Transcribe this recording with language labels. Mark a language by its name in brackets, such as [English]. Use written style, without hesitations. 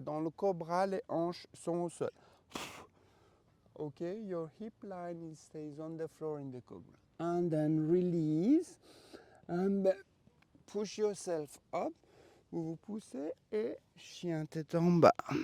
[French] Dans le cobra, les hanches sont au sol. Ok. [English] Your hip line stays on the floor in the cobra. And then release. And then push yourself up. [French] Vous vous poussez et chien tête en bas.